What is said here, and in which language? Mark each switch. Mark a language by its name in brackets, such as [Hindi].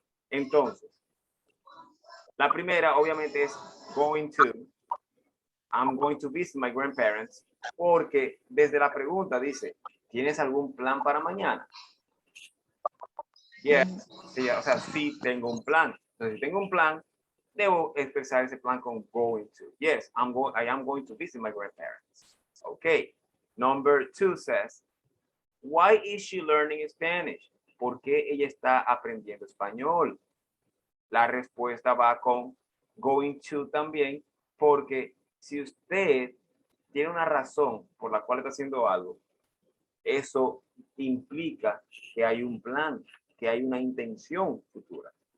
[Spanish] Entonces, la primera obviamente es [English] going to. I'm going to visit my grandparents, [Spanish] porque desde la pregunta dice, ¿tienes algún plan para mañana? [English] Yes, [Spanish] sí, o sea, sí tengo un plan. Entonces, si tengo un plan, debo expresar ese plan con [English] going to. Yes, I am going to visit my grandparents. Okay. Number 2 says, why is she learning Spanish? [Spanish] ¿Por qué ella está aprendiendo español? La respuesta va con [English] going to [Spanish] también, porque si usted tiene una razón por la cual está haciendo algo, eso implica que hay un plan, que hay una intención futura.